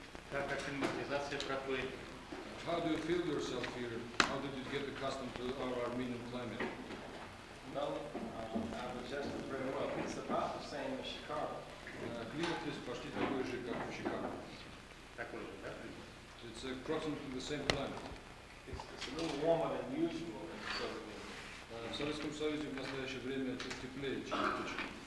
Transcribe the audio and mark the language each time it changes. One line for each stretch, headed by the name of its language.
Russian: Как акклиматизация проходит?
English: How do you feel yourself here? How did you get accustomed to our Armenian climate? Well, I've adjusted very well. It's about the same as Chicago.
Russian: Климат здесь почти такой же, как в Чикаго. Такой же, да?
English: It's approximately the same climate. It's a little warmer than usual in the Soviet Union.
Russian: В Советском Союзе в настоящее время чуть теплее, чем обычно.